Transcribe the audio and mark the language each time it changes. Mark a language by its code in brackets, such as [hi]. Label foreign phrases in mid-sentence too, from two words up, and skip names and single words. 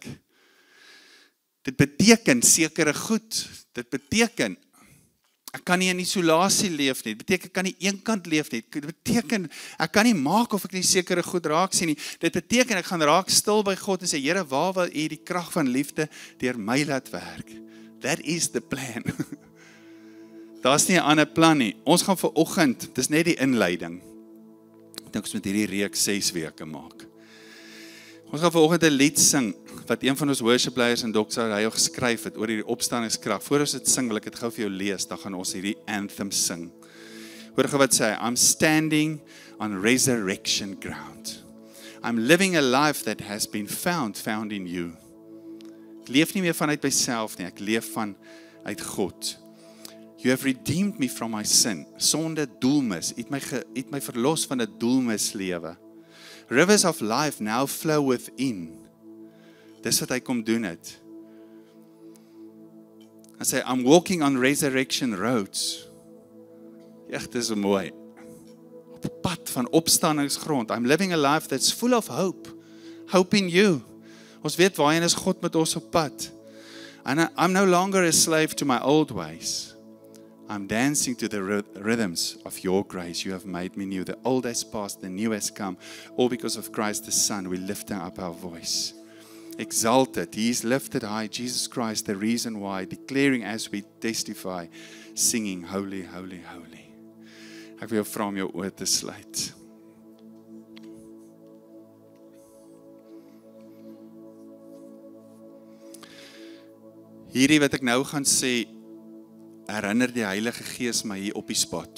[af] Dit beteken sekere goed. Dit beteken, ek kan nie in isolasie leef nie. Dit beteken, ek kan nie eenkant leef nie. Dit beteken, ek kan nie maak of ek nie sekere goed raak sien nie. Dit beteken, ek gaan raak stil by God en sê, Here, waar wil U die krag van liefde deur my laat werk? [en] That is the plan. [af] Daar's nie 'n ander plan nie. Ons gaan vanoggend, dis net die inleiding. Ek dink ons moet hierdie reeks 6 weke maak. Ons gaan vanoggend 'n lied sing, wat een van ons worship leiders in Doxa hy geskryf het, oor hierdie opstandingskrag. Voor ons dit sing, wil ek dit gou vir jou lees, dan gaan ons hierdie anthem sing. Hoor gou wat sê, [en] I'm standing on resurrection ground. I'm living a life that has been found in you. [af] Ek leef nie meer vanuit myself nie, ek leef vanuit God. [en] You have redeemed me from my sin. [af] Sonde, doelmis, het my verlos van 'n doelmis lewe. [en] Rivers of life now flow within. [af] Dis wat hy kom doen het. Hy sê, [en] I'm walking on resurrection roads. [af] Echt, dis mooi. Op 'n pad van opstandingsgrond. [en] I'm living a life that's full of hope. Hope in you. [af] Ons weet waarheen is God met ons op pad. [en] And I'm no longer a slave to my old ways. I'm dancing to the rhythms of your grace. You have made me new. The old has passed, the new has come. All because of Christ the Son, we lift up our voice. Exalted, He is lifted high. Jesus Christ, the reason why. Declaring as we testify, singing, holy, holy, holy. [af] Ek wil jou vra om jou oë te sluit. Hierdie wat ek nou gaan sê, herinner die Heilige Gees my hier op die spot.